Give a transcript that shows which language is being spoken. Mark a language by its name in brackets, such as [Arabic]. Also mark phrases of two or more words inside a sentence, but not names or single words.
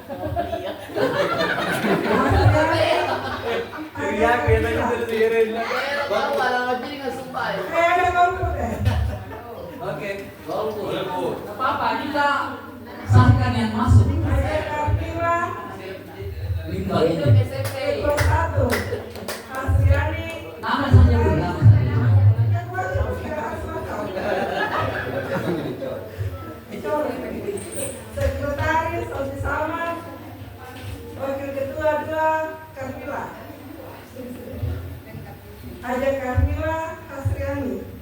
[Indonesian] Oke. Gak apa-apa kita sahkan yang masuk. Haja Karmila. Limbah ini. Hidup SMP. Ketua 1. Asriani. Nama saja dulu, nama saja. Sekretaris Santi Samad. Wakil Ketua 2 Karmila. Haja Karmila Asriani.